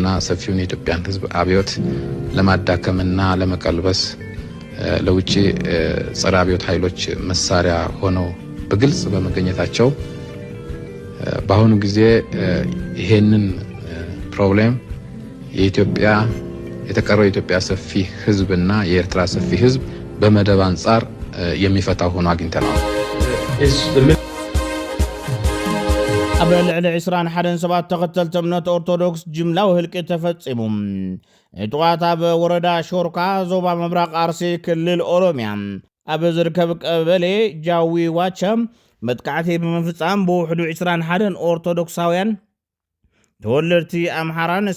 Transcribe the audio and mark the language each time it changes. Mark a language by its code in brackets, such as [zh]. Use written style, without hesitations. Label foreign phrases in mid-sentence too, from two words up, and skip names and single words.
[am] ሰፊውን የኢትዮጵያን ህዝብ አብዮት ለማዳከምና ለመቀልበስ ለውጭ ጸረ አብዮት ኃይሎች መሳሪያ ሆነው በግልጽ በመገኘታቸው በአሁኑ ጊዜ ይሄንን ፕሮብሌም የኢትዮጵያ የተቀረው የኢትዮጵያ ሰፊ ህዝብና የኤርትራ ሰፊ ህዝብ በመደብ አንፃር የሚፈታው ሆኖ አግኝተናል [ti] ኣብ ልዕሊ 21 ሰባት ተኸተልቲ እምነት ኦርቶዶክስ ጅምላዊ ህልቂ ተፈፂሙ ዕጡቓት ኣብ ወረዳ ሾርካ ዞባ ምብራቕ ኣርሲ ክልል ኦሮምያ ኣብ ዝርከብ ቀበሌ ጃዊ ዋቻ መጥቃዕቲ ብምፍፃም ብውሕዱ 21 ኦርቶዶክሳውያን ተወለድቲ ኣምሓራን